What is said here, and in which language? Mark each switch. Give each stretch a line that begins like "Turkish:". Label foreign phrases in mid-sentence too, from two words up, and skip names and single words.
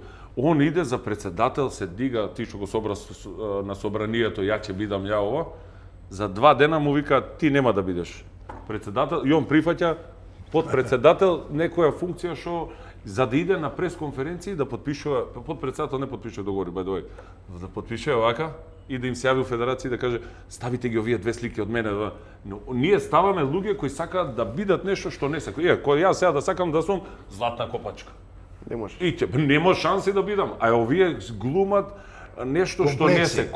Macedonian: Он иде за председател, се дига, ти што го собра на собранието, ја ќе бидам ја ова. За 2 дена му вика ти нема да бидеш председател и он прифаќа подпредседател некоја функција што за да иде на пресконференции да подпишува, подпредседател не подпишува договори,
English: by the way,
Macedonian: да подпишува вака и да им се јави у федерација и да каже ставите ги овие 2 слики од мене. Но ние ставаме луѓе кои сакаат да бидат нешто што не сакаат. Кој јас сега да сакам да сум златна копачка. не може. И нема шанси да бидам. А овие глумат нешто што не се